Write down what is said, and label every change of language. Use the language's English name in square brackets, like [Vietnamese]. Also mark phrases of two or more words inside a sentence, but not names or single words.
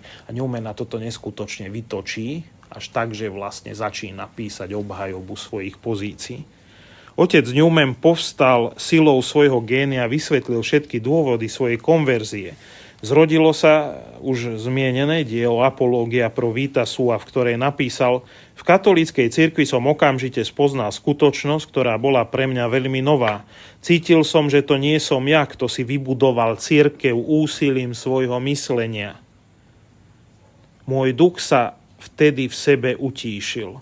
[Slovak] A Newman na toto neskutočne vytočí, až tak, že vlastne začína písať obhajobu svojich pozícií. Otec Newman povstal silou svojho génia a vysvetlil všetky dôvody svojej konverzie. Zrodilo sa už zmienené dielo Apológia pro vita sua, v ktorej napísal: v katolíckej cirkvi som okamžite spoznal skutočnosť, ktorá bola pre mňa veľmi nová. Cítil som, že to nie som ja, kto si vybudoval cirkev úsilím svojho myslenia. Môj duch sa vtedy v sebe utíšil.